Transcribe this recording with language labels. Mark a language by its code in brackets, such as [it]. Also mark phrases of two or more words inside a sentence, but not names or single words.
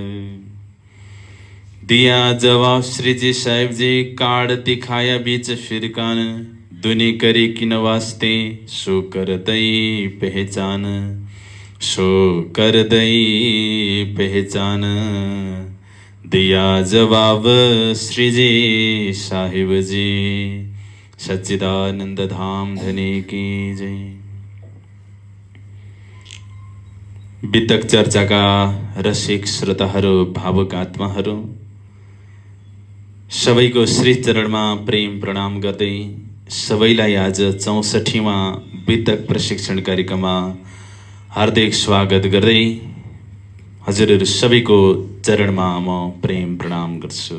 [hi] दिया जवाब श्री जी साहेब जी काड़ दिखाया बीच फिरकान दुनी करी किन वास्ते सो कर दई पहचान सो कर दई पहचान। दिया जवाब श्री जी साहिब जी सच्चिदानंद धाम धनी की जय। [ne] वितक चर्चाका रसिक श्रोताहरू भावुक आत्माहरू सबैको श्री चरणमा प्रेम प्रणाम गर्दै सबैलाई आज 64वां वितक प्रशिक्षण कार्यक्रममा हार्दिक स्वागत गर्दै हजुरहरू सबैको चरणमा म प्रेम प्रणाम गर्छु।